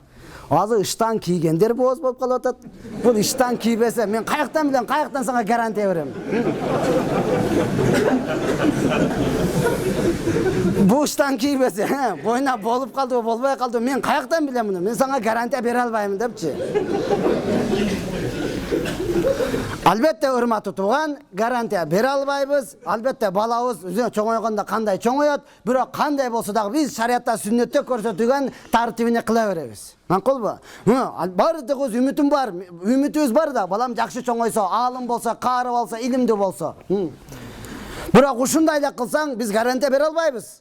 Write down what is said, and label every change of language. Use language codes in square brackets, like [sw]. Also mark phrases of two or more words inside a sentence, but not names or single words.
[ky] Азыр ыштан кийгендер бооз болуп калып атат. Бул ыштан кийбесе, мен каяктан билем, каяктан сага гарантия берем. Бул ыштан кийбесе, бойна болуп калдыбы, болбой калдыбы, мен каяктан билем муну? Мен сага гарантия бере албайм депчи. Албетте урматтуу тууган гарантия бере албайбыз. Албетте балабыз өзүнө чоңойгондо кандай чоңоет, бирок кандай болсо дагы биз шариатта сүннөттө көрсөтүлгөн тартибине кыла беребиз. Макулбу? Бардыгыбыз үмүтүм бар, үмүтүбүз бар да, балам жакшы чоңойсо, аалым болсо, каары болсо, илимдүү болсо. Бирок ушундай эле кылсаң, биз гарантия бере албайбыз.